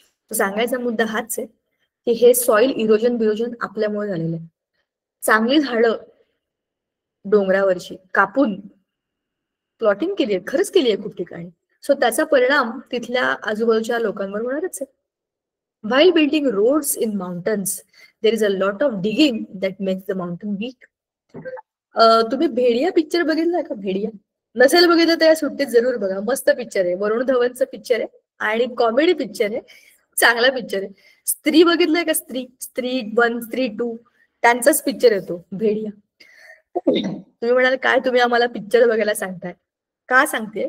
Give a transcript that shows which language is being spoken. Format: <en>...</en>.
<mr>तर सांगायचा मुद्दा हाच आहे की हे सॉइल इरोजन बिरोजन आपल्यामुळे झालेलं आहे. चांगली झाडं डोंगरावरची कापून प्लॉटिंग केली आहे, खरंच केली आहे खूप ठिकाणी. सो त्याचा परिणाम तिथल्या आजूबाजूच्या लोकांवर होणारच आहे.</mr> <en>While building roads in mountains, there is a lot of digging that makes the mountain weak.</en> <mr>तुम्ही भेडिया पिक्चर बघितलाय का? भेडिया नसेल बघितलं तर या सुट्टीत जरूर बघा. मस्त पिक्चर आहे, वरुण धवनचं पिक्चर आहे आणि कॉमेडी पिक्चर आहे, चांगला पिक्चर आहे. स्त्री बघितलंय का? स्त्री 1, स्त्री 2 त्यांचाच पिक्चर येतो भेडिया. तुम्ही म्हणाल काय तुम्ही आम्हाला पिक्चर बघायला सांगताय? का सांगते?</mr>